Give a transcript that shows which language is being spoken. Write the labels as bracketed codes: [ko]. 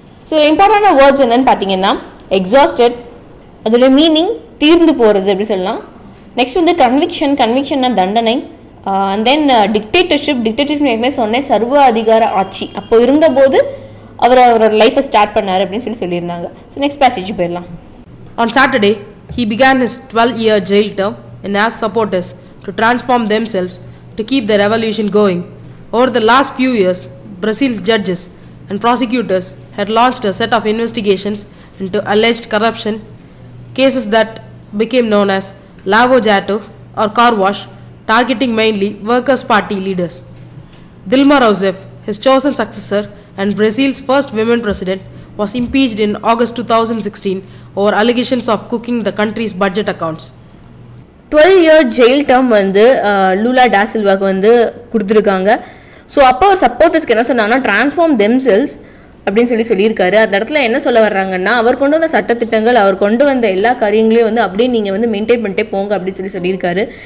[ta] So இம்பார்ட்டண்டான words என்னன்னு பார்த்தீங்கன்னா, எக்ஸாஸ்டட், அதோட மீனிங் தீர்ந்து போகிறது அப்படி சொல்லலாம். நெக்ஸ்ட் வந்து கன்விக்ஷன்னா தண்டனை. அண்ட் தென் டிக்டேட்டர்ஷிப் ஏற்கனவே சொன்னேன், சர்வ அதிகார ஆட்சி அப்போ இருந்தபோது அவரோட லைஃப்பை ஸ்டார்ட் பண்ணார் அப்படின்னு சொல்லியிருந்தாங்க. ஸோ நெக்ஸ்ட் பேசேஜ் போயிடலாம். [en] On Saturday, he began his 12-year jail term and asked supporters to transform themselves to keep the revolution going. Over the last few years, Brazil's judges and prosecutors had launched a set of investigations into alleged corruption, cases that became known as Lavo Jato or car wash, targeting mainly Workers' Party leaders. Dilma Rousseff, his chosen successor and Brazil's first women president, was impeached in August 2016 over allegations of cooking the country's budget accounts. 12-year jail term [ta] வந்து Lula டா சில்வாக்கு வந்து கொடுத்துருக்காங்க. So அப்போ சப்போர்ட்டர்ஸ்க்கு என்ன சொன்னாங்கன்னா, transform themselves அப்படின்னு சொல்லியிருக்காரு. அந்த இடத்துல என்ன சொல்ல வர்றாங்கன்னா, அவர் கொண்டு வந்த சட்டத்திட்டங்கள், அவர் கொண்டு வந்த எல்லா காரியங்களையும் வந்து அப்படியே நீங்கள் வந்து மெயின்டைன் பண்ணிட்டே போங்க அப்படின்னு சொல்லியிருக்காரு.